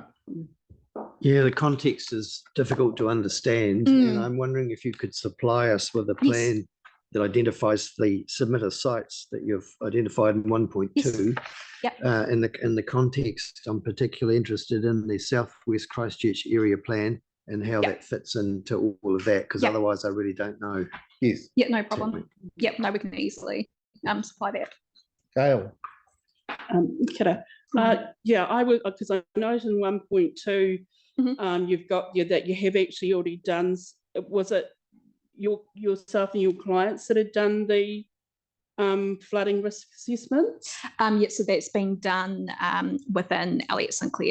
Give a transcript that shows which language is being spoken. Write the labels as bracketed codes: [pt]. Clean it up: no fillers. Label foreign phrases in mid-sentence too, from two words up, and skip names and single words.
[en] Yeah, the context is difficult to understand, and I'm wondering if you could supply us with a plan that identifies the submitter sites that you've identified in 1.2. Yep. In the context, I'm particularly interested in the Southwest Christchurch area plan and how that fits into all of that, because otherwise I really don't know. Yes. Yeah, no problem. Yep, no, we can easily supply that. Gail. [mi] Kia ora. [en] Yeah, I would, because I noticed in 1.2, you've got that you have actually already done. Was it yourself and your clients that had done the flooding risk assessment? Yeah, so that's been done within Elliott Sinclair.